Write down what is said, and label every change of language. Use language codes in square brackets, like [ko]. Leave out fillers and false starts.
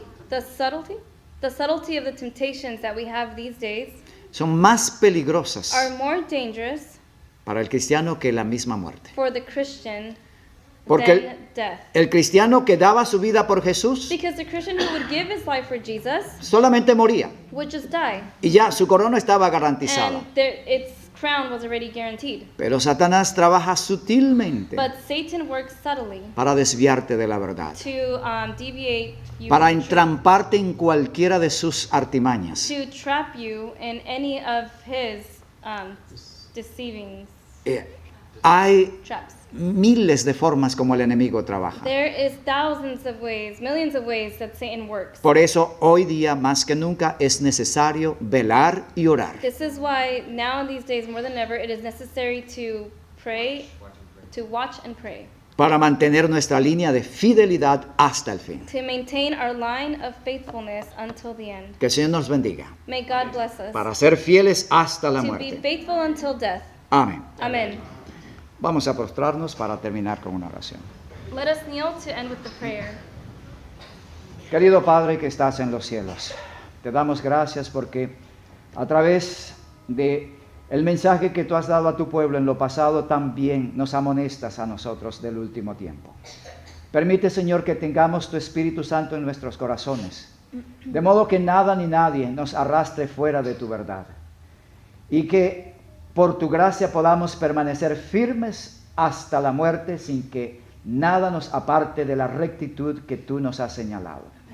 [en] The subtlety of the temptations that we have these days [es] son más peligrosas [en] are more dangerous [es] para el cristiano que la misma muerte. [en] for the Christian [es] Porque [en] than death. [es] el cristiano que daba su vida por Jesús [en] Because the Christian who would give his life for Jesus [es] solamente moría [en] would just die, [es] y ya su corona estaba garantizada. [en] and its crown was already guaranteed. [es] Pero Satanás trabaja sutilmente [en] But Satan works subtly [es] para desviarte de la verdad, [en] to deviate you [es] para [en] from the truth, [es] entramparte en cualquiera de sus artimañas. [en] to trap you in any of his deceivings. [es] Hay [en] traps. [es] miles de formas como el enemigo trabaja. [en] There is thousands of ways, millions of ways that Satan works. [es] Por eso hoy día más que nunca es necesario velar y orar. [en] This is why now in these days more than ever it is necessary to pray, to watch and pray, [es] Para mantener nuestra línea de fidelidad hasta el fin. [en] to maintain our line of faithfulness until the end. [es] Que el Señor nos bendiga. [en] May God bless us [es] Para ser fieles hasta la [en] to be [es] muerte. [en] faithful until death. [es] Amén. [en] Amen. [es] Vamos a postrarnos para terminar con una oración. [en] Let us kneel to end with the prayer. [es] Querido Padre que estás en los cielos, te damos gracias porque a través de el mensaje que tú has dado a tu pueblo en lo pasado también nos amonestas a nosotros del último tiempo. Permite, Señor, que tengamos tu Espíritu Santo en nuestros corazones, de modo que nada ni nadie nos arrastre fuera de tu verdad y que por tu gracia podamos permanecer firmes hasta la muerte sin que nada nos aparte de la rectitud que tú nos has señalado.